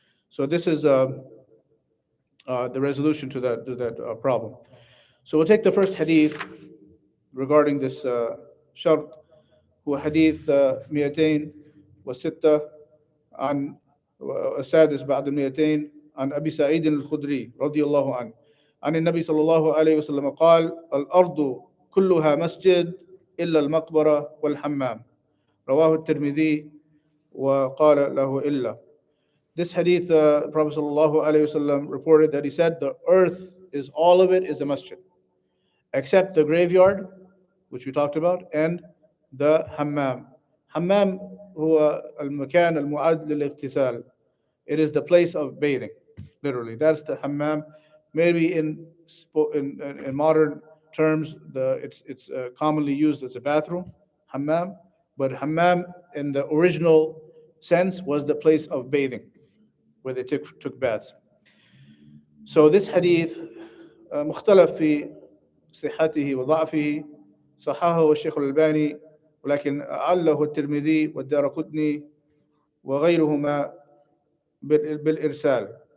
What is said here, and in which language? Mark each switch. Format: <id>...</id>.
<en>So this is the resolution to that problem. So we'll take the first hadith regarding this شرط.</en> <ar>هو حديث 206 عن السادس بعد 200 عن أبي سعيد الخدري رضي الله عنه عن النبي صلى الله عليه وسلم قال الأرض كلها مسجد إلا المقبرة والحمام رواه الترمذي وقال له إلا.</ar> <en>This hadith, Prophet sallallahu alaihi wasallam reported that he said, the earth is all of it is a masjid, except the graveyard, which we talked about, and the hammam.</en> <ar>Hammam هو المكان المعد للاغتسال.</ar> <en>It is the place of bathing, literally. That's the hammam. Maybe in modern terms, it's commonly used as a bathroom, hammam. But hammam in the original sense was the place of bathing, where they took baths. So this hadith</en> <ar>مختلف في صحته وضعفه. صححه الشيخ الألباني ولكن عله الترمذي والدارقطني وغيرهما بالإرسال.</ar>